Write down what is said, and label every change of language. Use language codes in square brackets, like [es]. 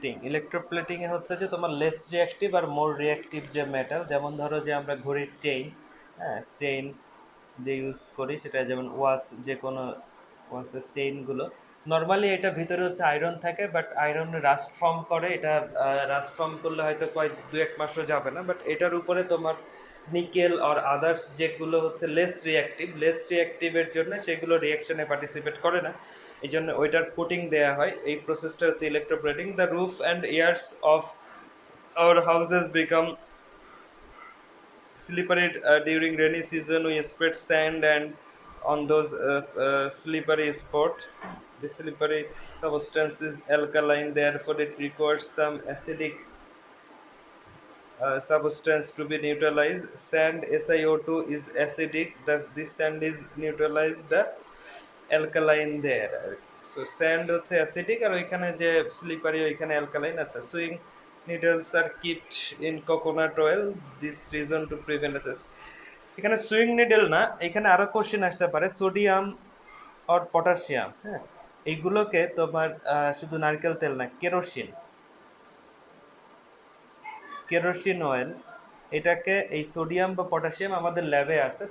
[bn] Electroplating এ হচ্ছে যে তোমার লেস রিয়াক্টিভ আর মোর রিয়াক্টিভ যে মেটাল, যেমন ধরো যে আমরা ঘড়ির চেইন, হ্যাঁ চেইন যে ইউজ করি, সেটা যেমন ওয়াচ, যে কোনো ওয়াচের চেইনগুলো, নর্মালি এটা ভিতরে হচ্ছে আয়রন থাকে, বাট আয়রন রাস্ট ফর্ম করে, এটা রাস্ট ফর্ম করলে হয়তো কয়েক দু এক মাসও যাবে না, বাট এটার উপরে তোমার নিকেল আর আদার্স যেগুলো হচ্ছে লেস রিয়াক্টিভের জন্য সেগুলো রিয়াকশনে পার্টিসিপেট করে না, এই জন্য ওইটার কোটিং দেওয়া হয়। এই প্রসেসটা হচ্ছে electroplating. [en] The roof and yards of our houses become slippery during rainy season. We spread sand and on those slippery spot. The slippery substance is alkaline, therefore it requires some acidic substance to be neutralized. Sand SiO2 is acidic, thus this sand is neutralized the alkaline there আর কি। [bn] So sand হচ্ছে acidic, আর ওইখানে যে slippery ওইখানে alkaline আছে। [en] Sewing needles are kept in coconut oil, this reason to prevent অ্যাসেস। [bn] এখানে swing needle না, এখানে আরো কোশ্চেন আসতে পারে সোডিয়াম আর পটাশিয়াম, হ্যাঁ, এইগুলোকে তোমার শুধু নারকেল তেল না, কেরোসিন, কেরোসিন অয়েল, এটাকে এই সোডিয়াম বা পটাশিয়াম আমাদের ল্যাবে আছে।